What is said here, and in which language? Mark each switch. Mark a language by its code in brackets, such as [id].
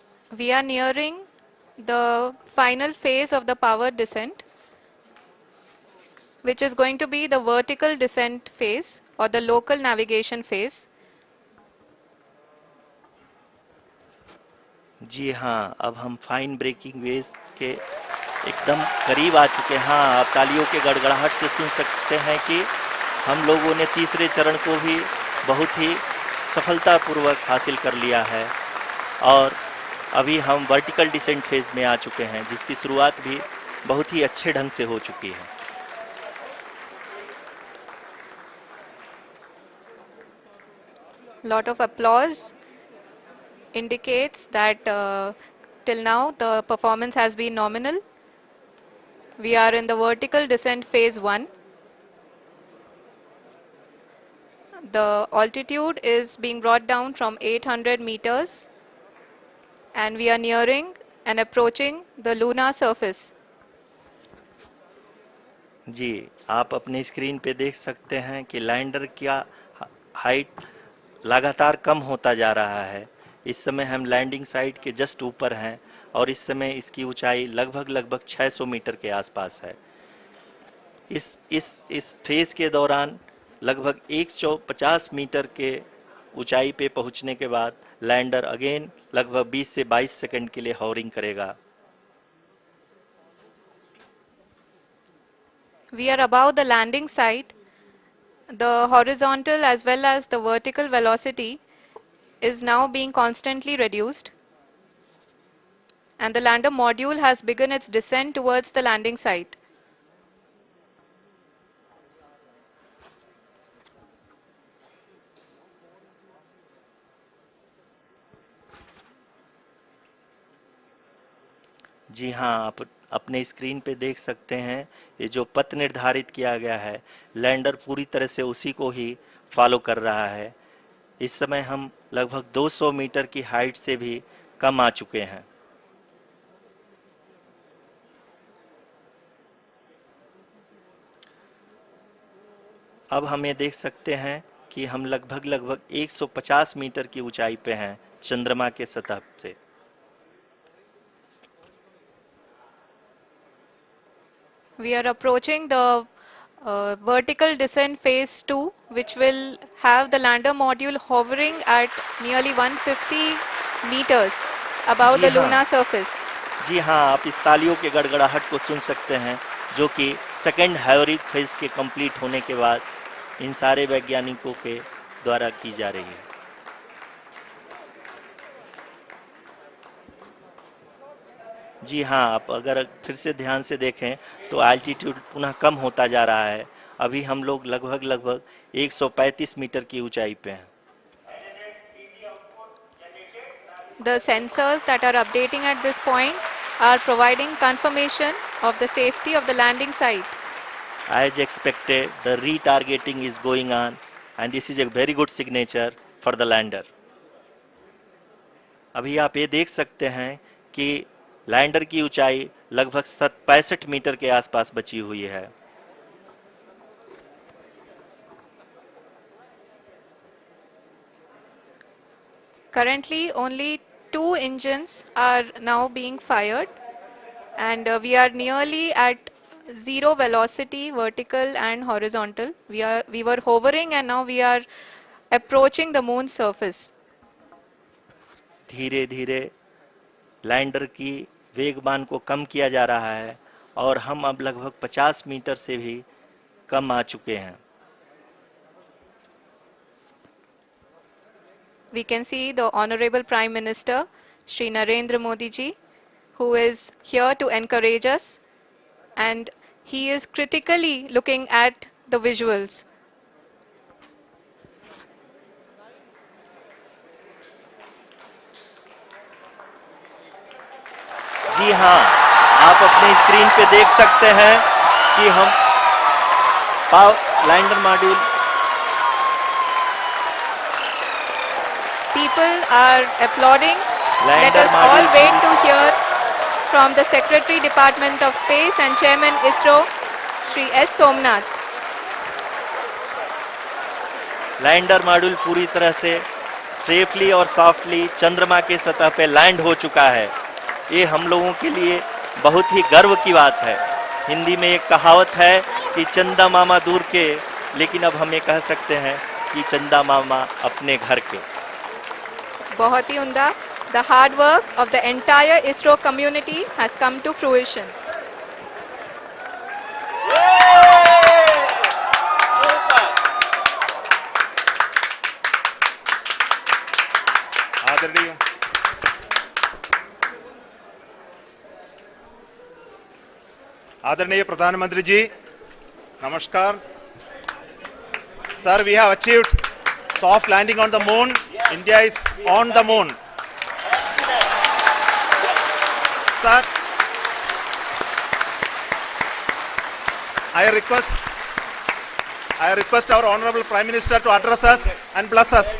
[en] We are nearing the final phase of the power descent, which is going to be the vertical descent phase or the local navigation phase. [hi] जी हाँ, अब हम fine breaking waves के एकदम करीब आ चुके हैं। हाँ, आप तालियों के गड़गड़ाहट से सुन सकते हैं कि हम लोगों ने तीसरे चरण को भी बहुत ही सफलतापूर्वक हासिल कर लिया है और अभी हम वर्टिकल डिसेंट फेज में आ चुके हैं, जिसकी शुरुआत भी बहुत ही अच्छे ढंग से हो चुकी है। [en] Lot of applause indicates that till now the performance has been nominal. We are in the vertical descent phase 1. The altitude is being brought down from 800 meters and we are nearing and approaching the lunar surface. [hi] जी, आप अपने screen पे देख सकते हैं कि lander का height लगातार कम होता जा रहा है। इस समय हम लैंडिंग साइट के जस्ट ऊपर हैं और इस समय इसकी ऊंचाई लगभग 600 मीटर के आसपास है। इस फेज के दौरान लगभग 150 मीटर के ऊंचाई पे पहुंचने के बाद लैंडर अगेन लगभग 20 से 22 सेकंड के लिए हॉवरिंग करेगा। [en] We are above the landing site. The horizontal as well as the vertical velocity is now being constantly reduced. And the lander module has begun its descent towards the landing site. [hi] जी हाँ, आप अपने screen पे देख सकते हैं ये जो पथ निर्धारित किया गया है, लैंडर पूरी तरह से उसी को ही फॉलो कर रहा है। इस समय हम लगभग 200 मीटर की हाइट से भी कम आ चुके हैं। अब हम ये देख सकते हैं कि हम लगभग 150 मीटर की ऊंचाई पे हैं चंद्रमा के सतह से। [en] We are approaching the vertical descent phase 2, which will have the lander module hovering at nearly 150 meters above [hi] ji [en] the [hi] हाँ। [en] lunar surface. [hi] जी हाँ, आप इस तालियों के गड़गड़ाहट को सुन सकते हैं, जो कि सेकेंड हाइवरिक फेज के कंप्लीट होने के बाद इन सारे वैज्ञानिकों के द्वारा की जा रही है। जी हाँ, आप अगर फिर से ध्यान से देखें तो एल्टीट्यूड पुनः कम होता जा रहा है। अभी हम लोग लगभग 135 मीटर की ऊंचाई पे हैं। [en] The sensors that are updating at this point are providing confirmation of the safety of the landing site. As expected, the retargeting is going on and this is a very good signature for the lander. [hi] अभी आप ये देख सकते हैं कि lander की ऊंचाई लगभग 65 मीटर के आसपास बची हुई है। [en] Currently, only 2 engines are now being fired, and we are nearly at zero velocity, vertical and horizontal. We were hovering, and now we are approaching the moon's surface. [hi] धीरे धीरे लैंडर की वेगमान को कम किया जा रहा है और हम अब लगभग 50 मीटर से भी कम आ चुके हैं। [en] We can see the Honorable Prime Minister, Shri Narendra Modi ji, who is here to encourage us, and he is critically looking at the visuals. [hi] जी हाँ, आप अपने स्क्रीन पे देख सकते हैं कि हम lander module [en] People are applauding. Let Lander us all module wait to hear from the Secretary Department of Space and Chairman ISRO, Shri S. Somnath. [hi] Lander module पूरी तरह से सेफली और सॉफ्टली चंद्रमा के सतह पे लैंड हो चुका है। ये हम लोगों के लिए बहुत ही गर्व की बात है। हिंदी में एक कहावत है कि चंदा मामा दूर के, लेकिन अब हम ये कह सकते हैं कि चंदा मामा अपने घर के। बहुत ही उम्दा. [en] The hard work of the entire ISRO community has come to fruition. [hi] आदरणीय आदरणीय प्रधानमंत्री जी, नमस्कार sir. [en] We have achieved soft landing on the moon. India is on the moon. Sir, I request our Honorable Prime Minister to address us and bless us.